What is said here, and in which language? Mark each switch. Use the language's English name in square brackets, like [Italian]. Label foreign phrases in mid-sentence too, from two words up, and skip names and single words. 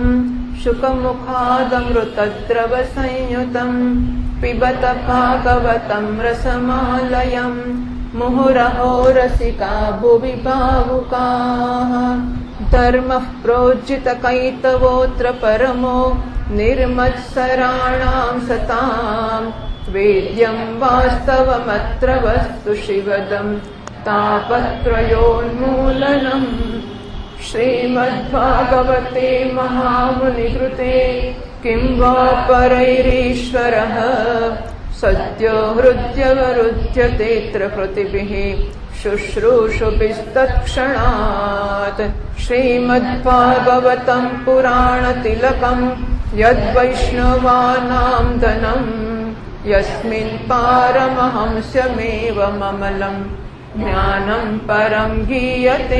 [Sanskrit] શુકમુખાદમૃતદ્રવ સંયુતં પિબત ભાગવतं રસમાલયં મુહુરહો રસિકા ભુવિ ભાવુકાઃ ધર્મઃ પ્રોજ્જિતકૈતવોऽત્ર પરમો નિર્મત્સરાણાં સતાં વેદ્યં વાસ્તવમત્ર વસ્તુ શિવદં તાપત્રયોન્મૂલનम् શ્રીમદ્ભાગવતે મહામુનિકૃતે किं वा परैरीश्वरः सद्यो हृद्यवरुध्यतेऽत्र कृतिभिः शुश्रूषुभिस्तत्क्षणात्। श्रीमद्भागवतं पुराणतिलकं यद्वैष्णवानां धनं यस्मिन् पारमहंस्यमेवममलं ज्ञानं परं गीयते।